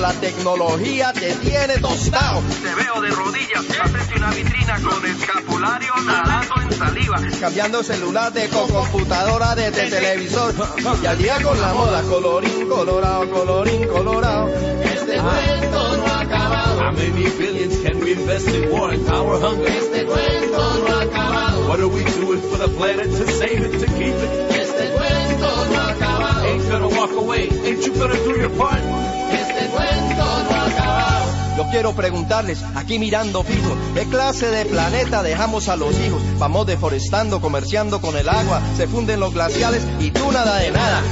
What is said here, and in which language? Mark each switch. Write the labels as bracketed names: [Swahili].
[Spanish] La tecnología te tiene tostado. Te veo de rodillas, haces una vitrina con escapulario nadando en saliva. Cambiando celular de coco, computadora de televisor. Y al día con la moda, colorín colorado, colorín colorado. Este cuento no ha acabado. [English] How many billions can we invest in war and power hunger? [Spanish] Este cuento no ha acabado. [English] What are we doing for the planet to save it, to keep it? [Spanish] Este cuento no ha acabado. [English] Ain't gonna walk away, ain't you gonna do your part? [Spanish] Este cuento no ha acabado. Yo quiero preguntarles, aquí mirando fijo, ¿qué clase de planeta dejamos a los hijos? Vamos deforestando, comerciando con el agua, se funden los glaciales y tú nada de nada.